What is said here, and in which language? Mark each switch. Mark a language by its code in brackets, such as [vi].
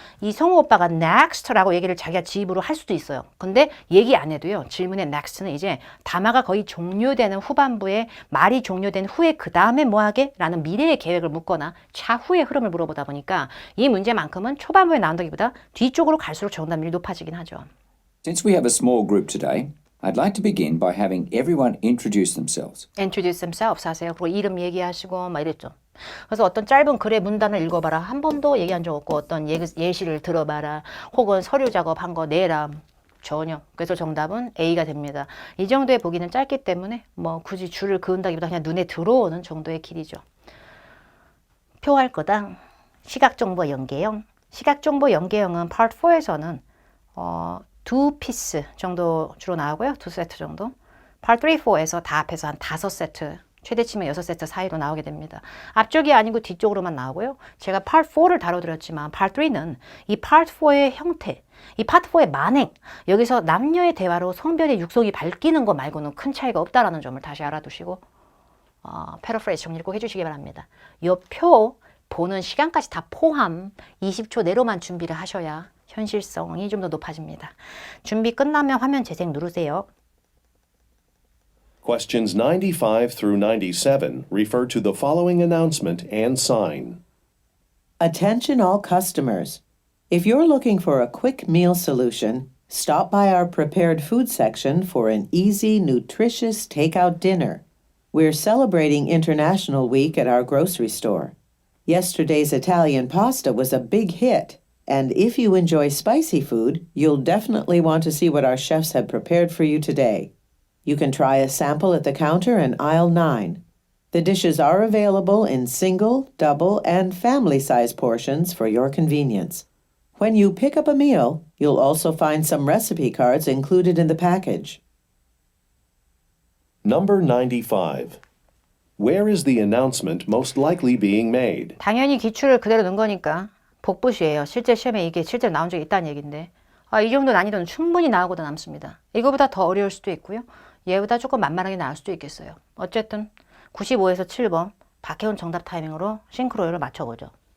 [ko] 이 성우 오빠가 next라고 얘기를 자기가 지 입으로 할 수도 있어요. 근데 얘기 안 해도요. 질문의 next는 이제 담화가 거의 종료되는 후반부에 말이 종료된 후에 그 다음에 뭐 하게? 라는 미래의 계획을 묻거나 차후의 흐름을 물어보다 보니까 이 문제만큼은 초반부에 나온다기보다 뒤쪽으로 갈수록 정답률이 높아지긴 하죠. [en] Since we have a small group today, I'd like to begin by having everyone introduce themselves. introduce themselves [ko] 하세요. 그리고 이름 얘기하시고 막 이랬죠. 그래서 어떤 짧은 글의 문단을 읽어봐라. 한 번도 얘기한 적 없고 어떤 예시를 들어봐라. 혹은 서류 작업한 거 내라. 전혀. 그래서 정답은 A가 됩니다. 이 정도의 보기는 짧기 때문에 뭐 굳이 줄을 그은다기보다 그냥 눈에 들어오는 정도의 길이죠. 표할 거다. 시각정보 연계형. 시각정보 연계형은 Part 4에서는 2피스 정도 주로 나오고요. 2세트 정도. Part 3, 4에서 다 합해서 한 5세트, 최대치면 6세트 사이로 나오게 됩니다. 앞쪽이 아니고 뒤쪽으로만 나오고요. 제가 Part 4를 다뤄드렸지만 Part 3는 이 Part 4의 형태, 이 Part 4의 만행, 여기서 남녀의 대화로 성별의 육성이 바뀌는 거 말고는 큰 차이가 없다는 점을 다시 알아두시고 패러프레이즈 정리를 꼭 해주시기 바랍니다. 이 표 보는 시간까지 다 포함 20초 내로만 준비를 하셔야 현실성이 좀 더 높아집니다. 준비 끝나면 화면 재생 누르세요. [en] Questions 95 through 97 refer to the following announcement and sign. Attention all customers. If you're looking for a quick meal solution, stop by our prepared food section for an easy, nutritious takeout dinner. We're celebrating International Week at our grocery store. Yesterday's Italian pasta was a big hit, and if you enjoy spicy food, you'll definitely want to see what our chefs have prepared for you today. You can try a sample at the counter in aisle 9. The dishes are available in single, double, and family-size portions for your convenience. When you pick up a meal, you'll also find some recipe cards included in the package. Number 95. Where is the announcement most likely being made? [ko] 당연히 기출을 그대로 넣은 거니까 복붙이에요. 실제 시험에 이게 실제로 나온 적이 있다는 얘기인데 이 정도 난이도는 충분히 나오고도 남습니다. 이거보다 더 어려울 수도 있고요. 얘보다 조금 만만하게 나올 수도 있겠어요. 어쨌든 95에서 7번 박혜원 정답 타이밍으로 싱크로율을 맞춰보죠.